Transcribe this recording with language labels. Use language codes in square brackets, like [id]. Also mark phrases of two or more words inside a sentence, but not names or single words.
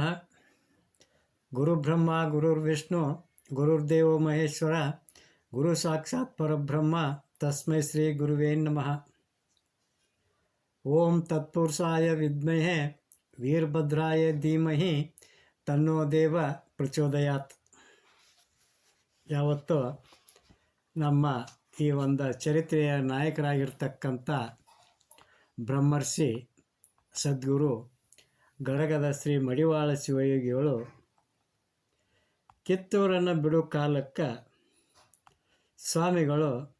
[sa] ಗುರುಬ್ರಹ್ಮ ಗುರುರ್ವಿಷ್ಣು ಗುರುರ್ದೇವೋ ಮಹೇಶ್ವರ ಗುರು ಸಾಕ್ಷಾತ್ ಪರಬ್ರಹ್ಮ ತಸ್ಮೈ ಶ್ರೀ ಗುರುವೇ ನಮಃ. ಓಂ ತತ್ಪುರುಷಾಯ ವಿದ್ಮಹೆ ವೀರಭದ್ರಾಯ ಧೀಮಹಿ ತನ್ನೋ ದೇವ ಪ್ರಚೋದಯಾತ್. [kn] ಯಾವತ್ತೂ ನಮ್ಮ ಈ ಒಂದು ಚರಿತ್ರೆಯ ನಾಯಕರಾಗಿರ್ತಕ್ಕಂಥ ಬ್ರಹ್ಮರ್ಷಿ ಸದ್ಗುರು ಗಡಗದ ಶ್ರೀ ಮಡಿವಾಳ ಶಿವಯೋಗಿಗಳು ಕಿತ್ತೂರನ್ನು ಬಿಡೋ ಕಾಲಕ್ಕೆ ಸ್ವಾಮಿಗಳು